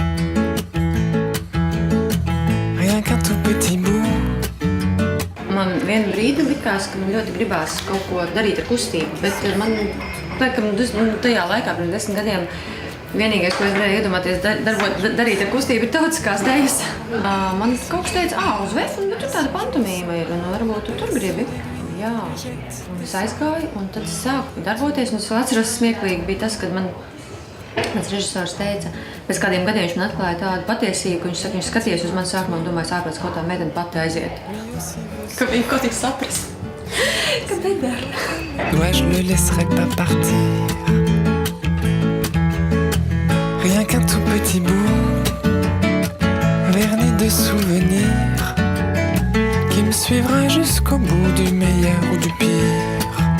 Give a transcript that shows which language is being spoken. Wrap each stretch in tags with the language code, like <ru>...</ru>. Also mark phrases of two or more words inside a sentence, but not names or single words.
<fr>Rien qu'un tout petit bout.</fr> <lv>Man vienu brīdi likās, ka man ļoti gribās kaut ko darīt ar kustību, bet man tajā laikā, pirms 10 gadiem, vienīgais, ko es varēju iedomāties darīt ar kustību, ir tautiskās dejas. Man kaut kas teica, uz Vefu, bet tur tāda pantomīma ir, un varbūt tu tur gribi. Jā, un es aizgāju, un tad es sāku darboties, un es vēl atceros smieklīgi bija tas, kad mans režisors teica, pēc kādiem gadiem viņš man atklāja tādu patiesību, ka viņš skatījās uz mani sākumā un domāja, ārprāts, ko tā meitene pati aiziet. Ka viņa kaut tik saprast, ka nedara.</lv> <fr>Ouais, je le laisserai pas partir. Rien qu'un tout petit bout, verni de souvenirs, qui me suivra jusqu'au bout du meilleur ou du pire.</fr>